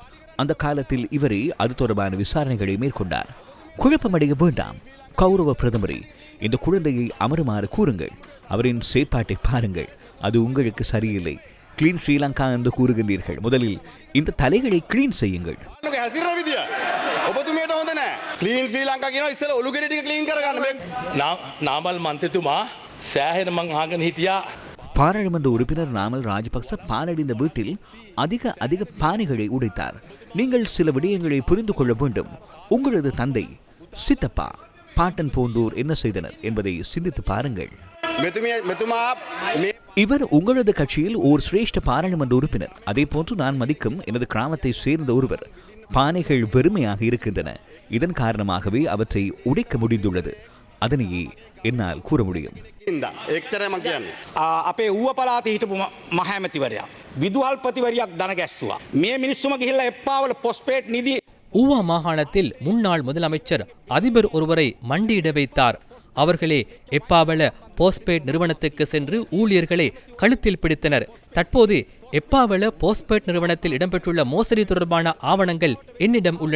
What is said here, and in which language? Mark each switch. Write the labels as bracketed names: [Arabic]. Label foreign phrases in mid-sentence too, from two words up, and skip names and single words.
[Tamil] அந்த காலத்தில் இவரே அது தொடர்பான விசாரணைகளை மேற்கொண்டார். குழப்பமடைய வேண்டாம். கௌரவ பிரதமரே, இந்த குழந்தையை அமருமாறு கூறுங்கள். அவரின் செயற்பாட்டை பாருங்கள். அது உங்களுக்கு சரியில்லை. கிளீன் ஸ்ரீலங்கா என்று கூறுகின்றீர்கள். முதலில் இந்த தலைகளை கிளீன் செய்யுங்கள். [Sinhala] ක්ලීන් ශ්‍රී ලංකා කියනවා ඉස්සෙල්ලා ඔලු ගෙඩි ටික ක්ලීන් කරගන්න මේ නාමල් මන්ත්‍රීතුමා සෑහෙන මං අහගෙන හිටියා. [Tamil] பாராளுமன்ற உறுப்பினர் நாமல் ராஜபக்ச பாலடைந்த வீட்டில் அதிக பானைகளை உடைத்தார். நீங்கள் சில விடயங்களை புரிந்து கொள்ள வேண்டும். உங்களது தந்தை, சித்தப்பா, பாட்டன் போன்றோர் என்ன செய்தனர் என்பதை சிந்தித்து பாருங்கள். இவர் உங்களது கட்சியில் ஓர் சிரேஷ்ட பாராளுமன்ற உறுப்பினர். அதே போன்று நான் மதிக்கும் எனது கிராமத்தை சேர்ந்த ஒருவர். பானைகள் வெறுமையாக இருக்கின்றன. இதன் காரணமாகவே அவற்றை உடைக்க முடிந்துள்ளது. அதனையே என்னால் கூற முடியும். [Sinhala] අපේ ඌව පළාතේ හිටපු මහ ඇමතිවරයා විදුහල්පතිවරියක් දන ගැස්සුවා. මේ මිනිස්සුම ගිහිල්ලා එප්පාවල පොස්පේට් නිදි [Tamil] ஊவா மாகாணத்தில் முன்னாள் முதலமைச்சர் அதிபர் ஒருவரை மண்டியிட வைத்தார். அவர்களே எப்பாவள போஸ்பேட் நிறுவனத்துக்கு சென்று ஊழியர்களை கழுத்தில் பிடித்தனர். தற்போது எப்பாவள போஸ்பேட் நிறுவனத்தில் இடம்பெற்றுள்ள மோசடி தொடர்பான ஆவணங்கள் என்னிடம் உள்ளன.